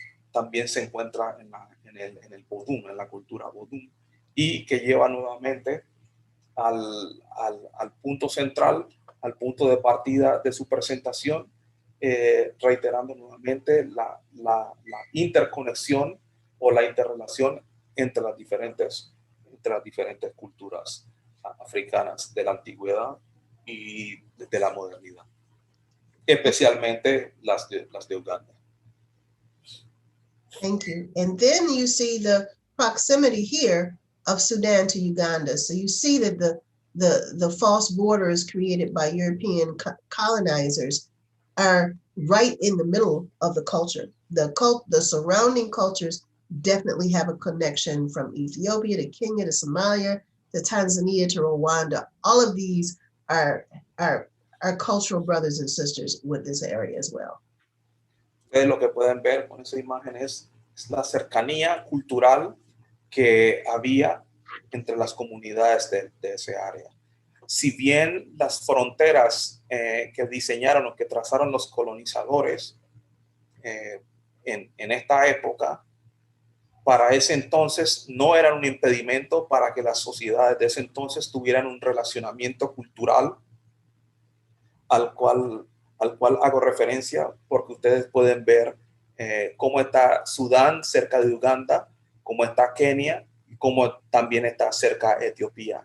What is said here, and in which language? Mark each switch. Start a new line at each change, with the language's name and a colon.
Spanish: también se encuentra en el vodú, en la cultura vodú, y que lleva nuevamente al punto central, al punto de partida de su presentación, reiterando nuevamente la interconexión o la interrelación entre las diferentes culturas africanas de la antigüedad y de la modernidad, especialmente las de Uganda.
English: Thank you. And then you see the proximity here of Sudan to Uganda. So you see that the false borders created by European colonizers are right in the middle of the culture. The surrounding cultures definitely have a connection, from Ethiopia to Kenya to Somalia to Tanzania to Rwanda. All of these are cultural brothers and sisters with this area as well.
Spanish: Lo que pueden ver con esa imagen es la cercanía cultural que había entre las comunidades de ese área. si bien las fronteras que diseñaron o que trazaron los colonizadores en esta época, para ese entonces no eran un impedimento para que las sociedades de ese entonces tuvieran un relacionamiento cultural al cual hago referencia, porque ustedes pueden ver cómo está Sudán cerca de Uganda, cómo está Kenia y cómo también está cerca de Etiopía.